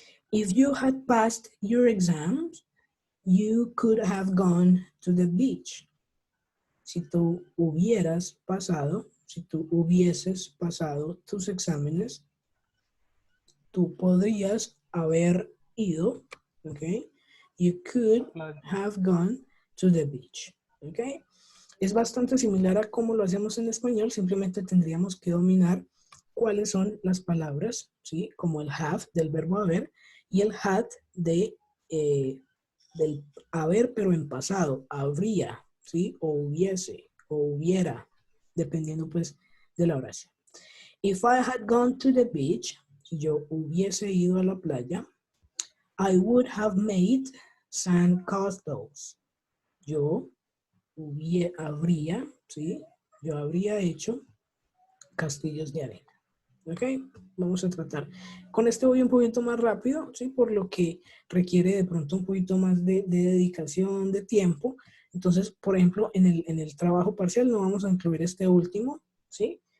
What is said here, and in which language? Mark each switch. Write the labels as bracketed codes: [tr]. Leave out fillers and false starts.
[en] If you had passed your exams, you could have gone to the beach. [es] Si tú hubieras pasado, si tú hubieses pasado tus exámenes, tú podrías haber ido, ¿ok? [en] You could have gone to the beach, ¿ok? [es] Es bastante similar a cómo lo hacemos en español, simplemente tendríamos que dominar cuáles son las palabras, ¿sí? Como el have del verbo haber y el had del haber pero en pasado, habría, ¿sí? O hubiese, o hubiera, dependiendo pues de la oración. [en] If I had gone to the beach, [es] si yo hubiese ido a la playa, [en] I would have made sandcastles. [es] Yo habría, ¿sí? Yo habría hecho castillos de arena. ¿Ok? Vamos a tratar. Con este voy un poquito más rápido, ¿sí? Por lo que requiere de pronto un poquito más de dedicación, de tiempo. Entonces, por ejemplo, en el trabajo parcial no vamos a incluir este último, ¿sí?